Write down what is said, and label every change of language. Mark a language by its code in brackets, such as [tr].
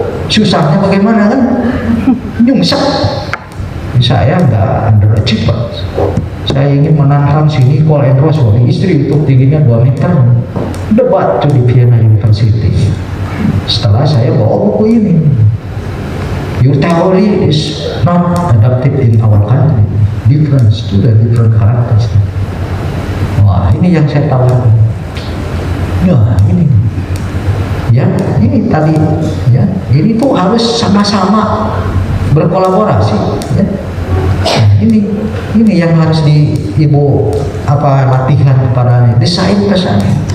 [id] Susahnya bagaimana kan? Nyungsep. Saya nggak underachiever. Saya ingin menantang sini Call and Ross suami istri itu tingginya 2 meter. Debat tuh di Vienna University. Setelah saya bawa buku ini. [en] Your theory is not adapted in our country. Different student, different characters. [id] Wah, ini yang saya tawarkan. Nah, ini. Ya, ini tadi ya. Ini tuh harus sama-sama berkolaborasi ya. Ini yang harus Ibu latihan kepada desain pesannya.